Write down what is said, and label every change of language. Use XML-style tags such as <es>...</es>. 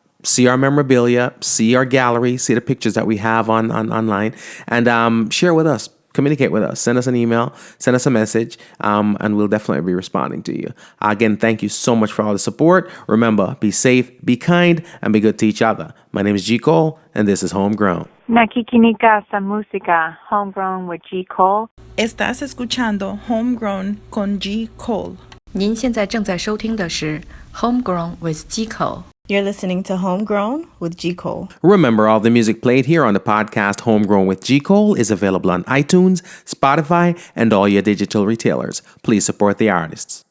<en>See our memorabilia, see our gallery, see the pictures that we have online, and share with us, communicate with us, send us an email, send us a message, and we'll definitely be responding to you. Again, thank you so much for all the support. Remember, be safe, be kind, and be good to each other. My name is G. Cole, and this is Homegrown.</en> <tl>Nakikinika sa música, Homegrown with G. Cole.</tl> <es>Estás escuchando Homegrown con G. Cole.</es> <zh>您现在正在收听的是 Homegrown with G. Cole.</zh> <en>You're listening to Homegrown with G. Cole. Remember, all the music played here on the podcast Homegrown with G. Cole is available on iTunes, Spotify, and all your digital retailers. Please support the artists.</en>